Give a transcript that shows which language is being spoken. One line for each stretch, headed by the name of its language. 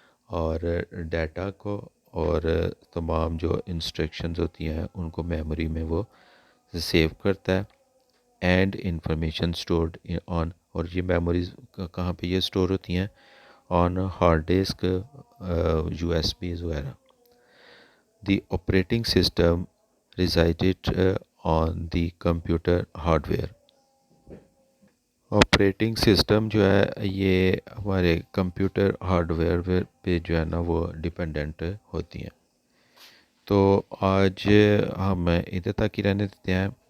Urdu: اور ڈیٹا کو اور تمام جو انسٹرکشنز ہوتی ہیں ان کو میموری میں وہ سیو کرتا ہے.
English: And information stored on.
Urdu: اور یہ میموریز کہاں پہ یہ اسٹور ہوتی ہیں آن ہارڈ ڈسک USBs وغیرہ.
English: The operating system resided on the computer hardware.
Urdu: Operating system جو ہے یہ ہمارے کمپیوٹر ہارڈ ویئر پہ جو ہے نا وہ ڈپینڈنٹ ہوتی ہیں. تو آج ہم ادھر تک ہی رہنے دیتے ہیں.